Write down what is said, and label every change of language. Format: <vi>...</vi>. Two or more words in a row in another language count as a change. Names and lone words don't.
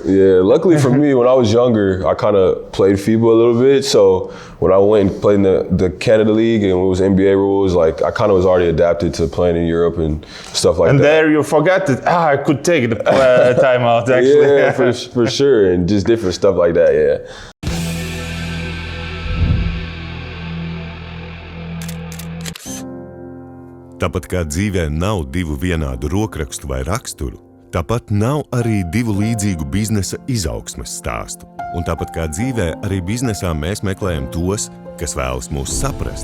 <en>Yeah, luckily for me, when I was younger, I kind of played FIBA a little bit. So when I went and played in the Canada League and it was NBA rules, I kind of was already adapted to playing in Europe and stuff like that. And there you forgot that I could take the time out, actually. Yeah, for sure. And just different stuff like that, yeah.</en> <lv>Tāpat kā dzīvē nav divu vienādu rokrakstu vai raksturu, tāpat nav arī divu līdzīgu biznesa izaugsmes stāstu. Un tāpat kā dzīvē, arī biznesā mēs meklējam tos, kas vēlas mūs saprast.</lv>